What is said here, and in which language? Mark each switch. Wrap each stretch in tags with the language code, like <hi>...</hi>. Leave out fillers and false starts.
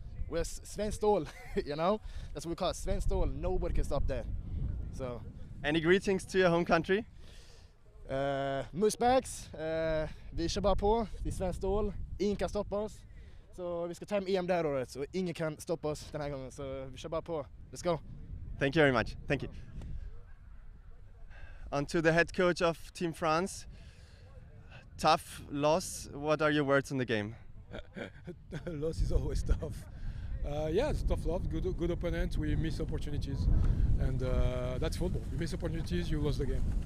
<en>We're Sven Ståhl, That's what we call it, Sven Ståhl. Nobody can stop that. So. Any greetings to your home country?</en> <sv>Musbacks, vi kör bara på, det är Sven Ståhl, ingen kan stoppa oss. Så vi ska ta hem EM det här året, så ingen kan stoppa oss den här gången. Så vi kör bara på,</sv> <en>let's go. Thank you very much, thank you. On to the head coach of Team France. Tough loss, what are your words on the game? Loss is always tough. Yeah, it's tough loss, good opponent, we miss opportunities. And that's football, you miss opportunities, you lose the game.</en>